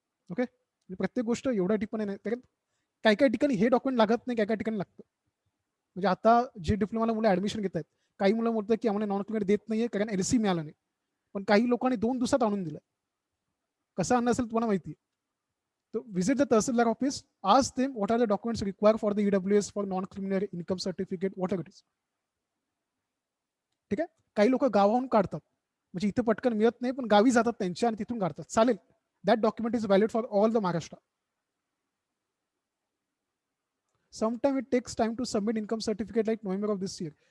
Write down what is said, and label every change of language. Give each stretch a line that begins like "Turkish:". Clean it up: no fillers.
Marathi: Okay, प्रत्येक गोष्ट एवढ्या ठिकाणी नाही, कारण काही काही ठिकाणी हे डॉक्युमेंट लागत नाही, काही काही ठिकाणी लागतं. म्हणजे आता जे डिप्लोमाला मुलं ऍडमिशन घेत आहेत, काही मुलं म्हणतात की आम्हाला नॉन क्रिमिनल देत नाहीये कारण एलसी मिळालं नाही, पण काही लोकांनी 2 दिवसात आणून दिलं. कसं आणणं असेल तुम्हाला माहिती आहे. तो
English: visit the Tahsildar office, ask them what are the documents required for the EWS, for non-criminal income certificate, whatever it is.
Marathi: ठीक आहे. काही लोक गावाहून काढतात, म्हणजे इथे पटकन मिळत नाही, पण गावी जातात त्यांच्या आणि तिथून काढतात, चालेल.
English: That document is valid for all the Maharashtra. Sometime it takes time to submit income certificate like November of this year.